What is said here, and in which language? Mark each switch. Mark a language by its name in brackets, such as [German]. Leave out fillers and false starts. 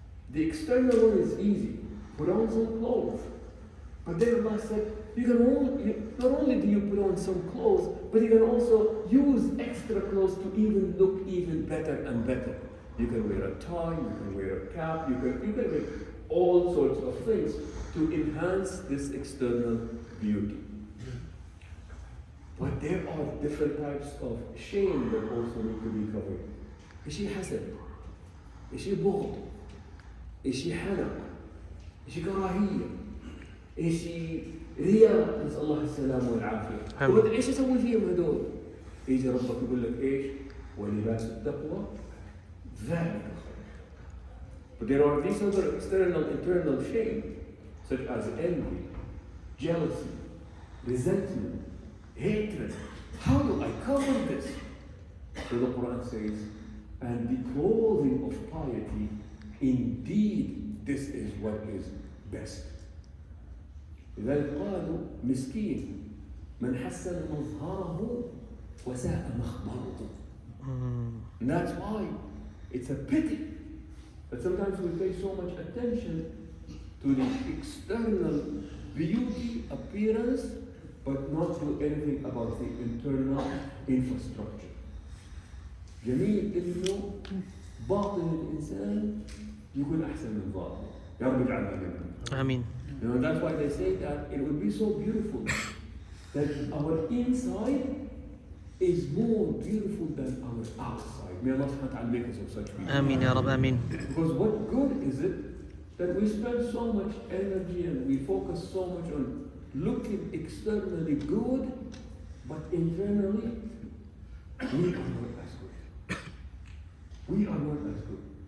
[English] The external one is easy. Put on some clothes. But then Allah said, not only do you put on some clothes, but you can also use extra clothes to even look even better and better. You can wear a tie, you can wear a cap, you can wear all sorts of things to enhance this external beauty. But there are different types of shame that also need to be covered. [Arabic] إشي حسد، إشي بغض، إشي حنق، إشي كراهية، إشي رياء، نسأل الله السلامة والعافية. وبدأ إيش أسوي فيهم هدول؟ يجي ربك يقول لك إيش؟ ولباس التقوى ذلك خير. [English] But there are these other external, internal shame, such as envy, jealousy, resentment, hatred. How do I cover this? So the Quran says, and the clothing of piety, indeed this is what is best. [Arabic] لذلك قالوا مسكين من حسن مظهره وساء مخبره. [English] And that's why it's a pity that sometimes we pay so much attention to the external beauty, appearance, but not do anything about the internal infrastructure. [Arabic] جميل إنه باطن الإنسان يكون أحسن من ظاهره. يا رب اجعلنا منهم. آمين. [English] You know, that's why they say that it would be so beautiful that our inside is more beautiful than our outside. May Allah subhanahu wa ta'ala make us of such people. Ameen, Ya Rab, Ameen. Because what good is it that we spend so much energy and we focus so much on looking externally good, but internally we are not as good. We are not as good.